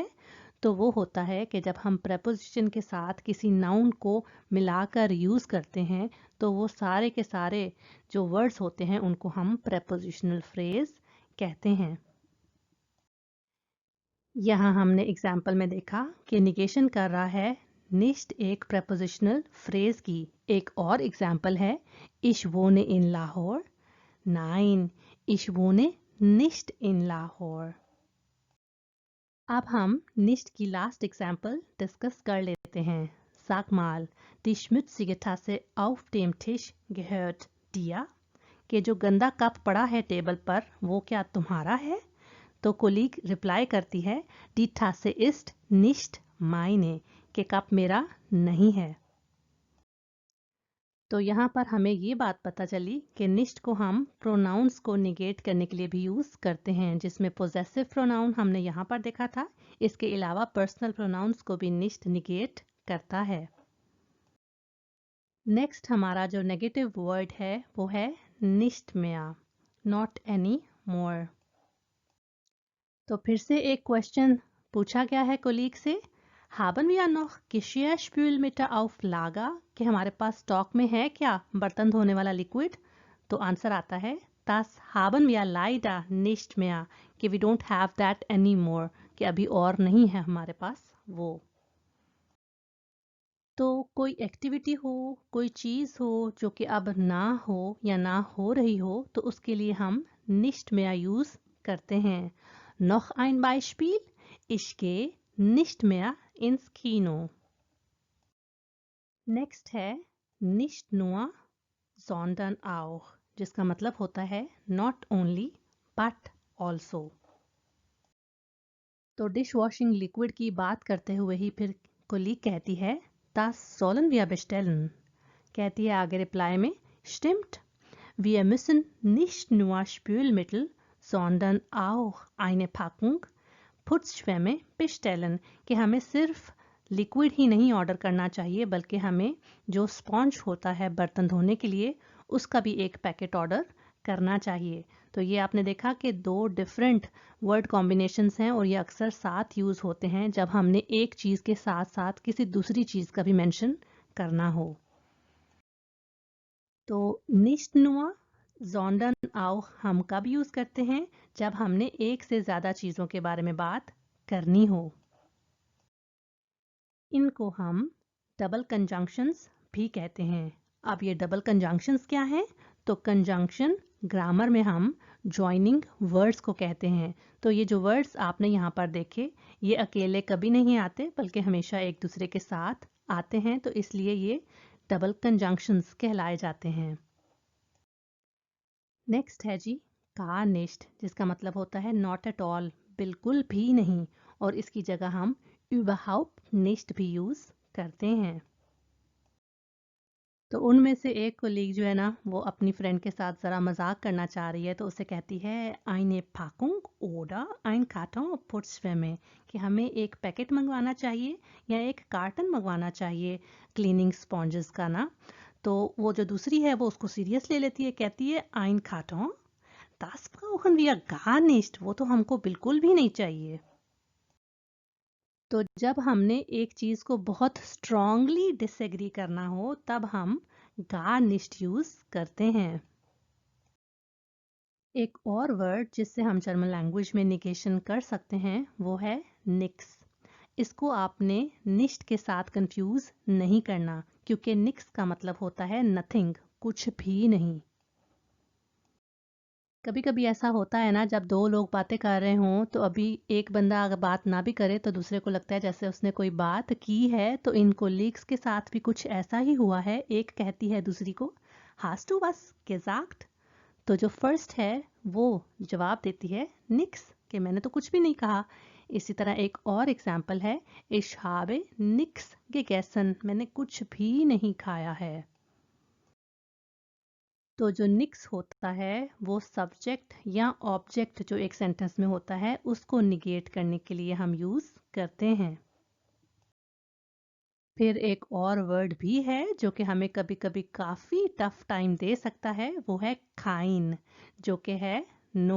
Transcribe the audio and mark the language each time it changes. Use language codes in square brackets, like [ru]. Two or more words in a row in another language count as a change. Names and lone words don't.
[hi] तो वो होता है कि जब हम प्रपोजिशन के साथ किसी नाउन को मिलाकर यूज करते हैं तो वो सारे के सारे जो वर्ड्स होते हैं उनको हम [en] prepositional phrase [hi] कहते हैं। यहाँ हमने एग्जाम्पल में देखा कि निगेशन कर रहा है निश्ट एक [en] prepositional phrase [hi] की। एक और एग्जाम्पल है, [de] Ich wohne in Lahore। Nein, ich wohne nicht in Lahore. [hi] अब हम nicht की [en] last example discuss [hi] कर लेते हैं. [de] Sag mal, die schmutzige Tasse auf dem Tisch gehört dir? [hi] कि जो गंदा कप पड़ा है टेबल पर वो क्या तुम्हारा है? तो [en] colleague reply [hi] करती है [de] Die Tasse ist nicht meine, [hi] कि कप मेरा नहीं है. तो यहाँ पर हमें ये बात पता चली कि निश्ट को हम प्रोनाउंस को निगेट करने के लिए भी यूज़ करते हैं, जिसमें [en] possessive pronoun [hi] हमने यहाँ पर देखा था. इसके अलावा [en] personal pronouns [hi] को भी निश्ट निगेट करता है. नेक्स्ट हमारा जो [en] negative word [hi] है वो है [de] nicht mehr, [en] not any more. [hi] तो फिर से एक क्वेश्चन पूछा गया है कोलीग से, [de] haben wir noch Geschirrspülmittel auf Lager? [hi] कि हमारे पास स्टॉक में है क्या बर्तन धोने वाला लिक्विड? तो आंसर आता है [de] Das haben wir leider nicht mehr, [en] कि we don't have that anymore, [hi] कि अभी और नहीं है हमारे पास वो. तो कोई एक्टिविटी हो, कोई चीज़ हो जो कि अब ना हो या ना हो रही हो, तो उसके लिए हम [de] nicht mehr [hi] यूज़ करते हैं. [de] Noch ein Beispiel? Ich gehe nicht mehr ins Kino. नेक्स्ट है nicht nur sondern auch, [hi] जिसका मतलब होता है [en] not only but also. [hi] तो [en] dish washing liquid [hi] की बात करते हुए ही फिर कोलीग कहती है [de] das sollen wir bestellen. [hi] कहती है आगे रिप्लाई में [de] stimmt, wir müssen nicht nur Spülmittel sondern auch eine Packung Putzschwämme bestellen, [hi] कि हमें सिर्फ लिक्विड ही नहीं ऑर्डर करना चाहिए बल्कि हमें जो स्पॉन्ज होता है बर्तन धोने के लिए उसका भी एक [en] packet order [hi] करना चाहिए. तो ये आपने देखा कि दो [en] different word combinations [hi] हैं और ये अक्सर साथ यूज़ होते हैं जब हमने एक चीज़ के साथ साथ किसी दूसरी चीज़ का भी मेंशन करना हो. तो [de] nicht nur sondern auch [hi] हम कब यूज़ करते हैं? जब हमने एक से ज़्यादा चीज़ों के बारे में बात करनी हो. इनको हम [en] double conjunctions [hi] भी कहते हैं. अब ये [en] double conjunctions [hi] क्या हैं? तो [en] conjunction grammar [hi] में हम [en] joining words [hi] को कहते हैं. तो ये जो वर्ड्स आपने यहाँ पर देखे ये अकेले कभी नहीं आते बल्कि हमेशा एक दूसरे के साथ आते हैं, तो इसलिए ये [en] double conjunctions [hi] कहलाए जाते हैं. नेक्स्ट है जी [de] gar nicht, [hi] जिसका मतलब होता है [en] not at all, [hi] बिल्कुल भी नहीं, और इसकी जगह हम [de] überhaupt nicht [hi] भी यूज़ करते हैं. तो उनमें से एक कोलीग जो है ना वो अपनी फ्रेंड के साथ ज़रा मजाक करना चाह रही है, तो उसे कहती है [de] eine Packung oder ein Karton Putzschwämme, [hi] कि हमें एक पैकेट मंगवाना चाहिए या एक कार्टन मंगवाना चाहिए [en] cleaning sponges [hi] का ना. तो वो जो दूसरी है वो उसको सीरियस ले लेती है, कहती है [de] ein Karton, das brauchen wir gar nicht, [hi] वो तो हमको बिल्कुल भी नहीं चाहिए. तो जब हमने एक चीज़ को बहुत [en] strongly disagree [hi] करना हो तब हम [de] gar nicht [hi] यूज़ करते हैं. एक और वर्ड जिससे हम [en] German language [hi] में निगेशन कर सकते हैं वो है निक्स. इसको आपने निश्ट के साथ कंफ्यूज नहीं करना, क्योंकि निक्स का मतलब होता है नथिंग, कुछ भी नहीं. कभी कभी ऐसा होता है ना, जब दो लोग बातें कर रहे हों तो अभी एक बंदा अगर बात ना भी करे तो दूसरे को लगता है जैसे उसने कोई बात की है. तो इन कोलीग्स के साथ भी कुछ ऐसा ही हुआ है. एक कहती है दूसरी को [de] hast du was gesagt? [hi] तो जो फर्स्ट है वो जवाब देती है निक्स, कि मैंने तो कुछ भी नहीं कहा. इसी तरह एक और एग्जाम्पल है [de] ich habe nix gegessen, [hi] मैंने कुछ भी नहीं खाया है. तो जो निक्स होता है वो सब्जेक्ट या ऑब्जेक्ट जो एक सेंटेंस में होता है उसको निगेट करने के लिए हम यूज़ करते हैं. फिर एक और वर्ड भी है जो कि हमें कभी कभी काफ़ी [en] tough time [hi] दे सकता है, वो है खाइन, जो कि है नो.